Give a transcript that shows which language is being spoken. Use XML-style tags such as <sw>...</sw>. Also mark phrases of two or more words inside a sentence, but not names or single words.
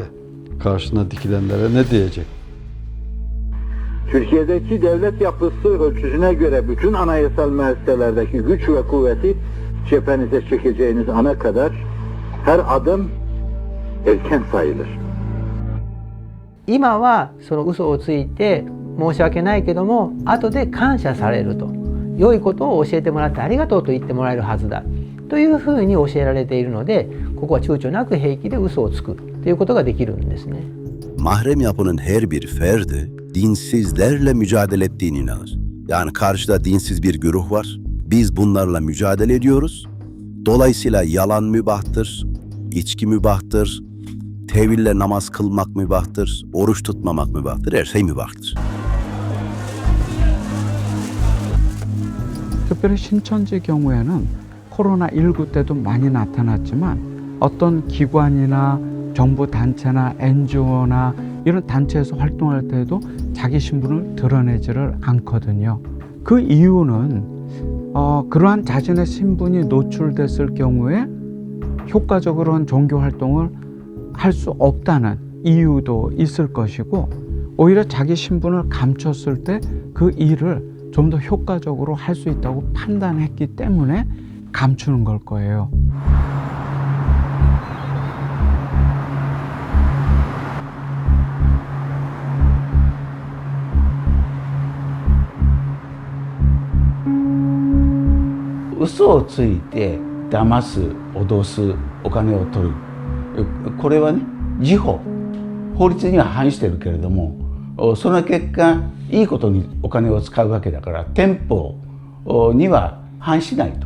<tr>Karşına dikilenlere ne diyecek? Türkiye'deki devlet yapısı ölçüsüne göre bütün anayasal müesseselerdeki güç ve kuvveti cephenize çekeceğiniz ana kadar her adım erken sayılır.</tr> <ja>今はその嘘をついて申し訳ないけども後で感謝されると良いことを教えてもらってありがとうと言ってもらえるはずだというふうに教えられているのでここは躊躇なく平気で嘘をつくということができるんですね。</ja> <tr>Mahrem yapının her bir ferdi dinsizlerle mücadele ettiğine inanır. Yani karşıda dinsiz bir güruh var. Biz bunlarla mücadele ediyoruz. Dolayısıyla yalan mübahtır, içki mübahtır, teville namaz kılmak mübahtır, oruç tutmamak mübahtır, her şey mübahtır.</tr> <ko>특별히 신천지 경우에는 코로나19 때도 많이 나타났지만 어떤 기관이나 정부 단체나 NGO나 이런 단체에서 활동할 때도 자기 신분을 드러내지를 않거든요. 그 이유는 그러한 자신의 신분이 노출됐을 경우에 효과적으로 한 종교 활동을 할 수 없다는 이유도 있을 것이고 오히려 자기 신분을 감췄을 때 그 일을 좀 더 효과적으로 할 수 있다고 판단했기 때문에 감추는 걸 거예요.</ko> <ja>嘘をついて騙す、脅す、お金を取る、これはね、自法、法律には反してるけれども、その結果いいことにお金を使うわけだから天法には反しないと。</ja>